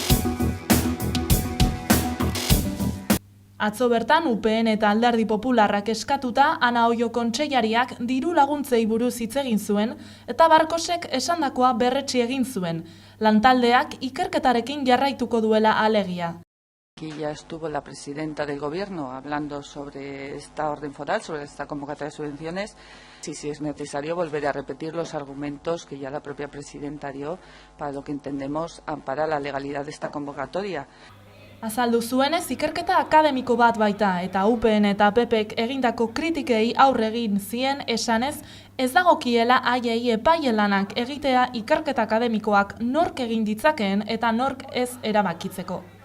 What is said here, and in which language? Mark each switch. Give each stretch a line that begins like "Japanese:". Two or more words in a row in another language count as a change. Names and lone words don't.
Basque: Atzo bertan UPN eta Alderdi Popularrak eskatuta Ana Oio kontseilariak diru laguntzei buruz hitz egin zuen eta Barkosek esandakoa berretsi egin zuen, lantaldeak ikerketarekin jarraituko duela alegia.
Spanish: Aquí ya estuvo la presidenta del gobierno hablando sobre esta orden foral, sobre esta convocatoria de subvenciones. Sí, si es necesario volver a repetir los argumentos que ya la propia presidenta dio para lo que entendemos ampara la legalidad de esta convocatoria.
Basque: Azaldu zuenez, ikerketa akademiko bat baita eta UPN eta PPek egindako kritikei aurre egin zien esanez, ez dagokiela haiei epaile lanak egitea ikerketa akademikoak nork egin ditzakeen eta nork ez erabakitzeko.